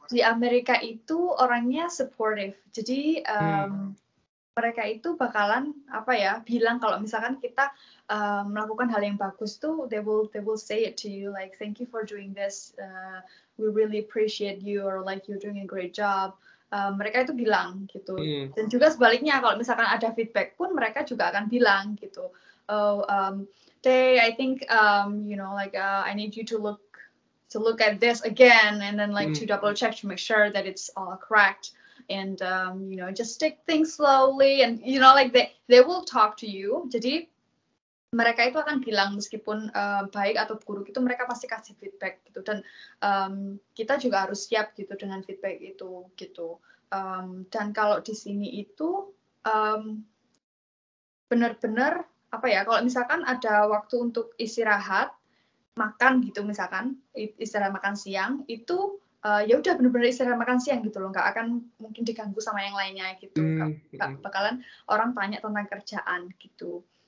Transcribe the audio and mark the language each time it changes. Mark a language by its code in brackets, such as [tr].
[id] di Amerika itu orangnya supportive. Jadi mereka itu bakalan bilang kalau misalkan kita melakukan hal yang bagus tuh, [en] they will say it to you like thank you for doing this, we really appreciate you, or like you're doing a great job. [id] Mereka itu bilang gitu. Dan juga sebaliknya kalau misalkan ada feedback pun mereka juga akan bilang gitu. [en] I think I need you to look at this again, and then to double check to make sure that it's all correct, and just take things slowly, and they will talk to you. [id] Jadi mereka itu akan bilang meskipun baik atau buruk itu mereka pasti kasih feedback gitu, dan kita juga harus siap gitu dengan feedback itu gitu. Dan kalau di sini itu benar-benar kalau misalkan ada waktu untuk istirahat makan gitu, misalkan istirahat makan siang itu ya udah benar-benar istirahat makan siang gitu loh, nggak akan mungkin diganggu sama yang lainnya gitu, nggak bakalan orang tanya tentang kerjaan gitu.